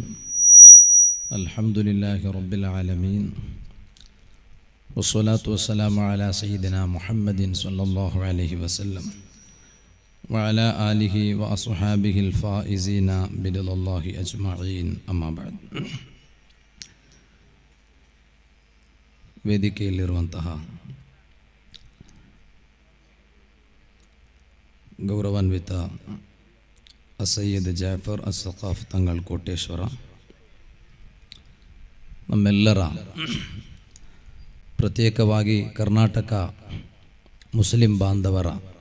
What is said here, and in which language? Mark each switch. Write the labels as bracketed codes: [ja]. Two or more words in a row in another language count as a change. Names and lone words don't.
[ar] الحمد لله رب العالمين، والصلاة والسلام على سيدنا محمد صلى الله عليه وسلم وعلى آله وأصحابه الفائزين برضا الله أجمعين. أما بعد. [kn] ವೇದಿಕೆಯಲ್ಲಿರುವಂತಹ ಗೌರವಾನ್ವಿತ ಸಯ್ಯದ್ ಜಾಫರ್ ಅಸ್ಸಖಾಫ್ ತಂಗಳ್ ಕೋಟೇಶ್ವರ, ನಮ್ಮೆಲ್ಲರ ಪ್ರತ್ಯೇಕವಾಗಿ ಕರ್ನಾಟಕ ಮುಸ್ಲಿಂ ಬಾಂಧವರ